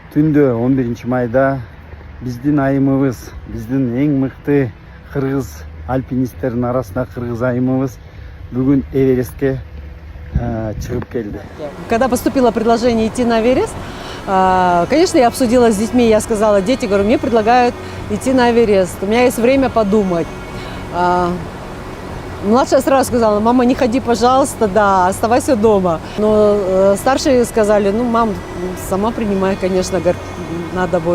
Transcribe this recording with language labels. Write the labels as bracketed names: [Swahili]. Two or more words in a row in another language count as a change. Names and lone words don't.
[Kyrgyz] түндө 11 майда биздин айымыбыз, биздин эң мыкты кыргыз альпинисттердин арасында кыргыз айымыбыз бүгүн Эверестке чыгып келди. [Russian] Когда поступило предложение идти на Эверест, конечно, я обсудила с детьми, я сказала: дети, говорю, мне предлагают идти на Эверест, у меня есть время подумать. Младшая сразу сказала: мама, не ходи, пожалуйста, да, оставайся дома. Но старшие сказали: ну, мам, сама принимай, конечно, говорит, надо будет.